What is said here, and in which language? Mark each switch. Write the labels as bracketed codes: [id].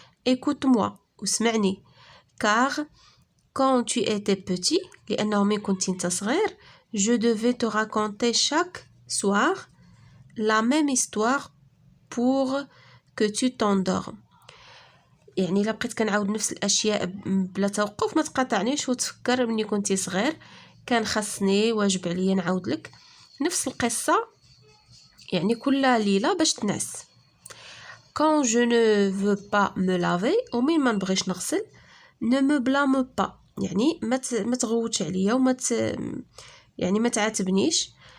[fr] Écoute-moi واسمعني. Car quand tu étais petit [ar] لأنه من كنت انت صغير [fr] je devais te raconter chaque soir la même histoire pour que tu t'endormes. [ar] يعني إلا بقيت كنعاود نفس الأشياء بلا توقف ما تقاطعنيش وتفكر مني كنتي صغير كان خاصني واجب عليا نعاود لك نفس القصة يعني كل ليلة باش تنعس. [fr] Quand je ne veux pas me laver [ar] ومين ما نبغيش نغسل [fr] ne me blâme pas [ar] يعني ما تغوتش عليا يعني ما تعاتبنيش.